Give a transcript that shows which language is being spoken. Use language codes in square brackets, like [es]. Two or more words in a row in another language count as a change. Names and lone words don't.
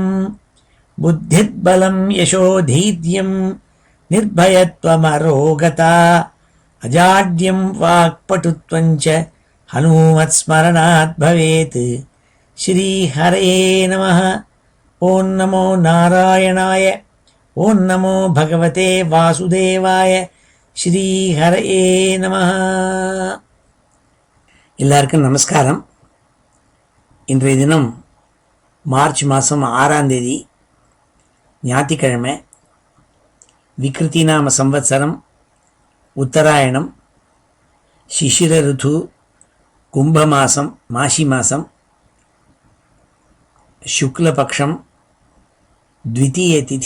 [sa] बुद्धिर्बलं यशोधैर्यं निर्भयत्वमरोगता अजाड्यं वाक्पटुत्वं च हनुमत्स्मरणात् भवेत्। श्रीहरये नमः। ॐ नमो नारायणाय, ॐ नमो भगवते वासुदेवाय। श्रीहरये नमः. [ta] எல்லாருக்கும் நமஸ்காரம். இன்றைய தினம் மார்ச் மாதம் 6ஆம் தேதி ஞாயிற்றுக்கிழமை. விக்ருதி நாம சம்வத்சரம், உத்தராயணம், சிசிர ருத்து, கும்ப மாதம், மாசி மாதம், சுக்லபக்ஷம், த்விதீய திதி.